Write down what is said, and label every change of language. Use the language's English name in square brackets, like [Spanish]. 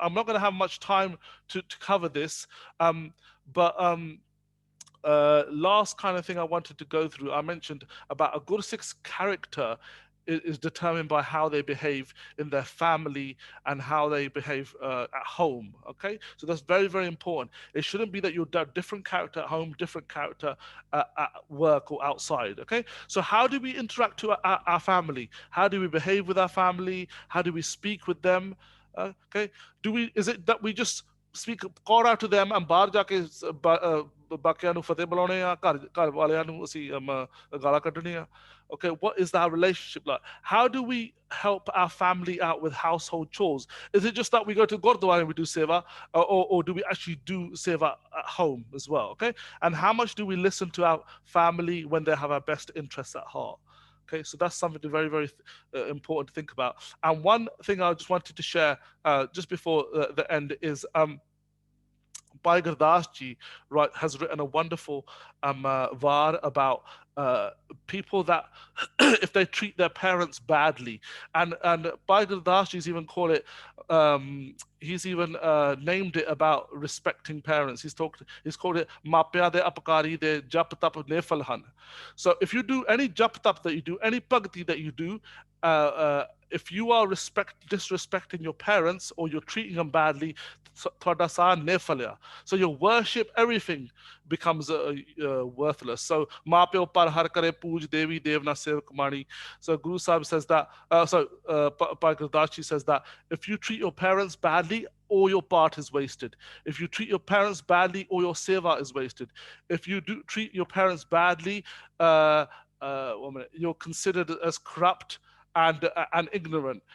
[English] I'm not going to have much time to cover this, but last kind of thing I wanted to go through, I mentioned about a Gursikh's character is determined by how they behave in their family and how they behave at home. Okay, so that's very, very important. It shouldn't be that you're a different character at home, different character at work or outside. Okay, so how do we interact to our family? How do we behave with our family? How do we speak with them? Okay, is it that we just speak call out to them and [Punjabi] ਬਾਹਰ ਜਾ ਕੇ ਬਾਕੀਆਂ ਨੂੰ ਫਤਿਹ ਬੁਲਾਉਣੇ ਆ ਘਰ ਵਾਲਿਆਂ ਨੂੰ ਅਸੀਂ ਗਾਲਾਂ ਕੱਢਣੀਆਂ? [English] Okay, what is that relationship like? How do we help our family out with household chores? Is it just that we go to Gurdwara and we do seva, or do we actually do seva at home as well? Okay, and how much do we listen to our family when they have our best interests at heart? Okay, so that's something very, very important to think about. And one thing I just wanted to share just before the end is Bhai Gurdas ji, right, has written a wonderful var about uh, people that if they treat their parents badly, and Bhai Gurdas ji's even called it. He's even named it about respecting parents. He's called it [Punjabi] mapya de apakari de jap tap nefalhan. [English] So if you do any jap tap that you do, any bhakti that you do, if you are disrespecting your parents or you're treating them badly, [Punjabi] ਤੁਹਾਡਾ ਸਾਹ ਨਿਫਲਿਆ. [English] So your worship, everything becomes worthless. [Punjabi] So ਮਾਂ ਪਿਓ ਪਰ ਹਰ ਕਰੇ ਪੂਜ ਦੇਵੀ ਦੇਵਨਾ ਸੇਵਕ ਮਾਣੀ. [English] So Guru Sahib says that, Bhai Gurdas ji says that if you treat your parents badly, all your part is wasted. If you treat your parents badly, all your seva is wasted. If you do treat your parents badly, you're considered as corrupt and ignorant.